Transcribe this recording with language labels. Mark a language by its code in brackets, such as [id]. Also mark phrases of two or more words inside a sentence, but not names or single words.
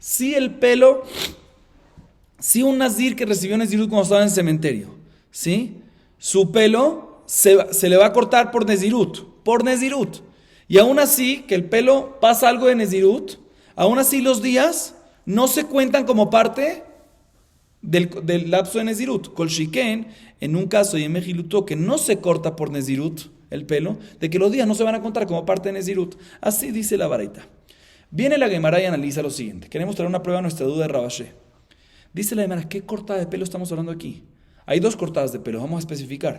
[es] Si el pelo, si un nazir que recibió nezirut cuando estaba en el cementerio, ¿sí? Su pelo se le va a cortar por nezirut. Y aún así, que el pelo pasa algo de nezirut, aún así los días no se cuentan como parte del lapso de nezirut. [he] כל שכן, [es] en un caso y en Mejiluto que no se corta por nezirut el pelo, de que los días no se van a contar como parte de nezirut. Así dice la baraita. Viene la Gemara y analiza lo siguiente. Queremos traer una prueba a nuestra duda de Rabashé. Dice la Gemara, ¿qué cortada de pelo estamos hablando aquí? Hay dos cortadas de pelo, vamos a especificar.